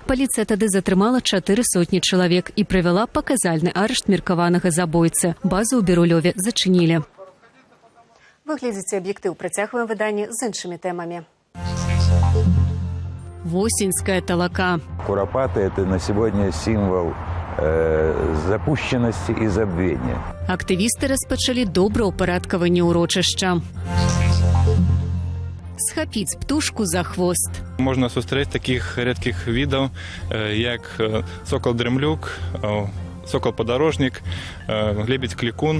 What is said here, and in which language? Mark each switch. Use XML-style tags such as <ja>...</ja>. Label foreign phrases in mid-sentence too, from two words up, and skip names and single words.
<be>Паліцыя тады затрымала 400 чалавек і правяла паказальны арышт меркаванага забойцы. Базу ў Бірулёве зачынілі. Вы глядзіце Аб'ектыў. Працягваем выданне з іншымі тэмамі. Восеньская талака.</be> <ru>Куропаты – это на сегодня символ запущенности и забвения.</ru> <be>Актывісты распачалі добраўпарадкаванне ўрочышча. Схапіць птушку за хвост. Можна сустрэць такіх рэдкіх відаў, як сокал-дрэмлюк, сокал-падарожнік, лебедь-клікун.</be>